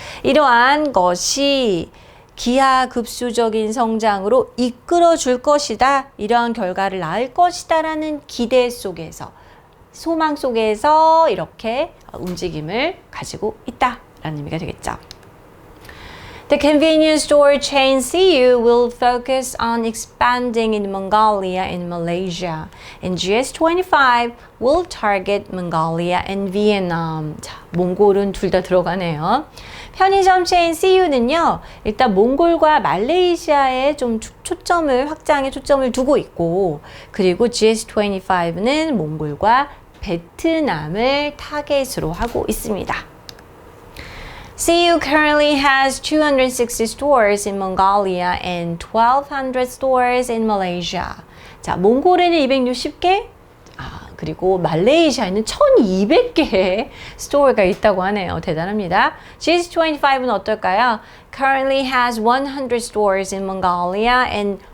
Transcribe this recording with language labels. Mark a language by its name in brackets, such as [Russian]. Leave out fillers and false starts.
[Korean] 이러한 것이 기하급수적인 성장으로 이끌어 줄 것이다. 이러한 결과를 낳을 것이다라는 기대 속에서 소망 속에서 이렇게 움직임을 가지고 있다라는 의미가 되겠죠. [English] The convenience store chain CU will focus on expanding in Mongolia and Malaysia, and GS25 will target Mongolia and Vietnam. [Korean] 자, 몽골은 둘 다 들어가네요. 편의점 체인 CU는요, 일단 몽골과 말레이시아에 좀 확장에 초점을 두고 있고, 그리고 GS25는 몽골과 베트남을 타겟으로 하고 있습니다. [English] CU currently has 260 stores in Mongolia and 1,200 stores in Malaysia. [Korean] 자, 몽골에는 260개, 그리고 말레이시아에는 1,200개의 스토어가 있다고 하네요. 대단합니다. GS25는 어떨까요? [English] Currently has 100 stores in Mongolia and